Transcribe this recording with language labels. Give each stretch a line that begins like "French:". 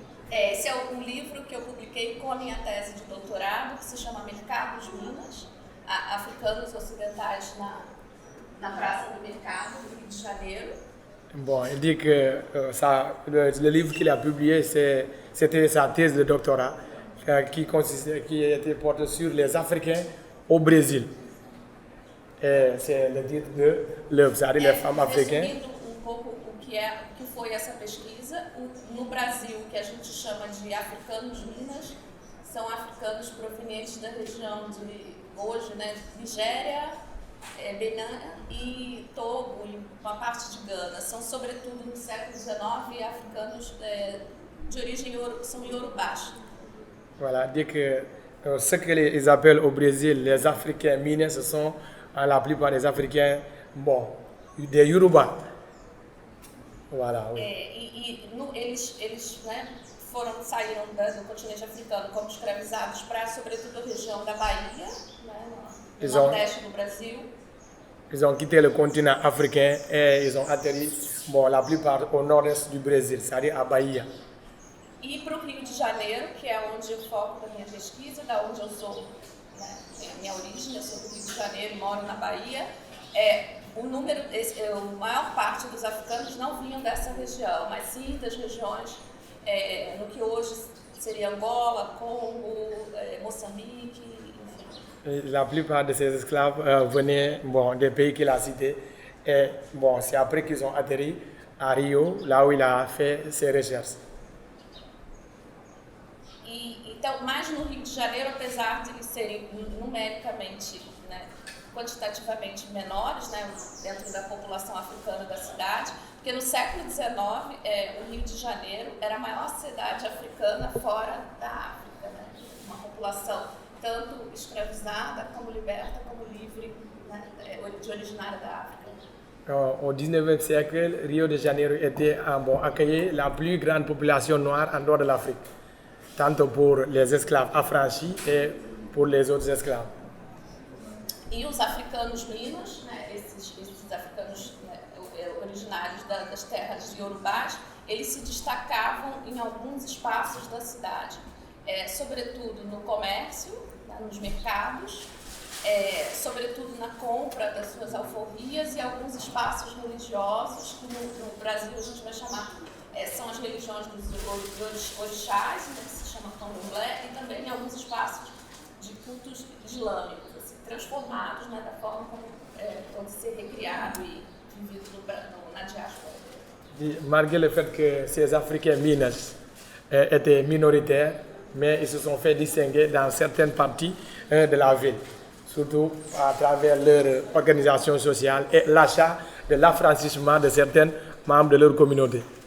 Portuguese: Esse é um livro que eu publiquei com a minha tese de doutorado, que se chama Mercados Minas, Africanos Ocidentais na Praça do Mercado, do Rio de Janeiro.
French: Bon, il dit que le livre qu'il a publié, c'était sa thèse de doctorat qui était portée sur les Africains au Brésil. Et c'est le titre de l'œuvre, c'est-à-dire les femmes africaines.
Portuguese: Resumindo pouco o que foi essa pesquisa, no Brasil, o que a gente chama de africanos minas, são africanos provenientes da região de, hoje, né, Nigéria, Benin e Togo e uma parte de Gana. São, sobretudo, no século XIX, africanos de origem são iorubás.
French: Voilà, dit que ce qu'ils appellent au Brésil les Africains minés, ce sont la plupart des Africains, bon, des Yoruba. Voilà, oui.
Portuguese: Eles né, saíram do continente africano como escravizados para, sobretudo, a região da Bahia, né, no nordeste do Brasil.
French: Ils ont quitté le continent africain et ils ont atterri, bon, la plupart au nord-est du Brésil, c'est-à-dire à Bahia.
Portuguese: E para o Rio de Janeiro, que é onde o foco da minha pesquisa, da onde eu sou, né, a minha origem, eu sou do Rio de Janeiro e moro na Bahia, a maior parte dos africanos não vinham dessa região, mas sim das regiões no que hoje seria Angola, Congo, Moçambique, enfim.
French: La plupart de ces esclaves venaient, bon, des pays qu'il a cités. Et bon, c'est après qu'ils ont atterri à Rio, là où il a fait ses recherches.
Portuguese: Então, mais no Rio de Janeiro, apesar de eles serem numericamente, né, quantitativamente menores, né, dentro da população africana da cidade, porque no século XIX, o Rio de Janeiro era a maior cidade africana fora da África, né, uma população tanto escravizada, como liberta, como livre, né, de originária da África.
French: Au 19e siècle, Rio de Janeiro était accueilli la plus grande population noire en dehors de l'Afrique, tant pour les esclaves affranchis et pour les autres esclaves.
Portuguese: E os africanos minos, né, esses africanos, né, originários das terras de Iorubás, eles se destacavam em alguns espaços da cidade, sobretudo no comércio, né, nos mercados, sobretudo na compra das suas alforrias e alguns espaços religiosos que no Brasil a gente vai chamar, são as religiões dos orixás, né, que se chama candomblé, e também alguns espaços de cultos islâmicos, assim, transformados, né, da forma como pode ser recriado e vivido na diáspora.
French: Malgré le fait que ces Africains minés étaient minoritaires, mais ils se sont fait distinguer dans certaines parties de la ville, surtout à travers leur organisation sociale et l'achat de l'affranchissement de certains membres de leur communauté.